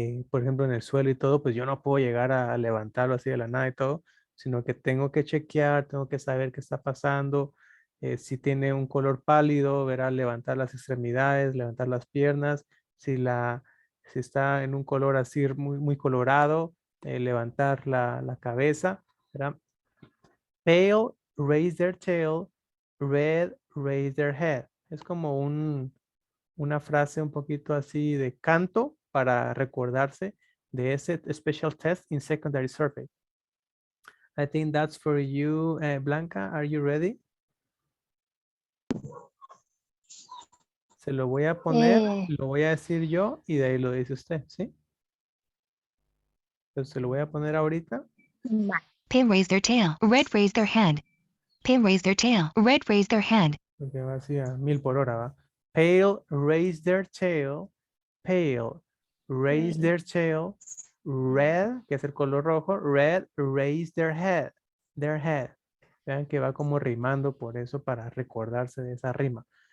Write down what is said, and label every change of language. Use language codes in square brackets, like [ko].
[es] por ejemplo, en el suelo y todo, pues yo no puedo llegar a levantarlo así de la nada y todo, sino que tengo que chequear, tengo que saber qué está pasando, si tiene un color pálido, verá, levantar las extremidades, levantar las piernas, si está en un color así muy colorado, levantar la cabeza, ¿verdad? [en] Pale, raise their tail, red, raise their head. [es] Es como una frase un poquito así de canto para recordarse de ese [en] special test in secondary survey. I think that's for you, Blanca. Are you ready? [es] Se lo voy a poner, lo voy a decir yo y de ahí lo dice usted, ¿sí? Entonces se lo voy a poner ahorita. [en] Pale raise their tail, red raise their head. Pale raise their tail, red raise their head. [es] Porque va así a 1000 por hora, ¿va? [en] Pale, raise their tail. Pale, raise their tail. Red, [es] que es el color rojo. [en] Red, raise their head. Their head. [es] Vean que va como rimando por eso, para recordarse de esa rima.